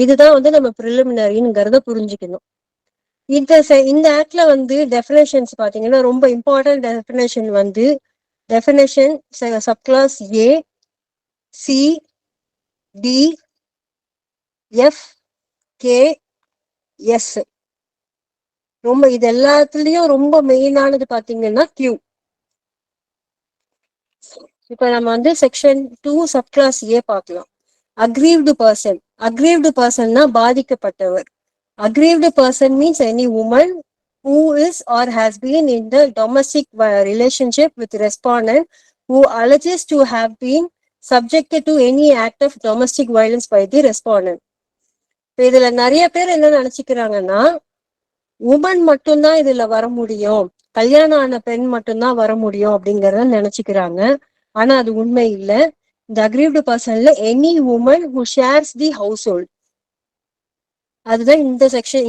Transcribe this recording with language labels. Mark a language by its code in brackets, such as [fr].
[ta] இதுதான் வந்து நம்ம ப்ரிலிமினரிங்கிறத புரிஞ்சுக்கணும். இந்த ஆக்ட்ல வந்து டெஃபினேஷன்ஸ் பாத்தீங்கன்னா ரொம்ப இம்பார்ட்டன்ட் டெஃபினேஷன் வந்து டெஃபினேஷன் சப்கிளாஸ் ஏ, C, D, F, K, S. ரொம்ப இது எல்லாத்துலயும் ரொம்ப மெயினானது பாத்தீங்கன்னா கியூ. இப்ப நம்ம வந்து செக்ஷன் 2 சப்கிளாஸ் ஏ பார்க்கலாம். Aggrieved person. அக்ரீவ்டு பர்சன்னா பாதிக்கப்பட்டவர். [en] Aggrieved person means any woman who is or has been in the domestic relationship with respondent who alleges to have been subjected to any act of domestic violence by the respondent. [ta] இப்ப இதுல நிறைய பேர் என்ன நினைச்சுக்கிறாங்கன்னா woman மட்டும்தான் இதுல வர முடியும், கல்யாணம் ஆன பெண் மட்டும்தான் வர முடியும் அப்படிங்கறத நினைச்சுக்கிறாங்க. ஆனா அது உண்மை இல்லை. இந்த aggrieved பர்சன்ல [en] any woman who shares the household, [ta] அதுதான் இந்த செக்ஷன்.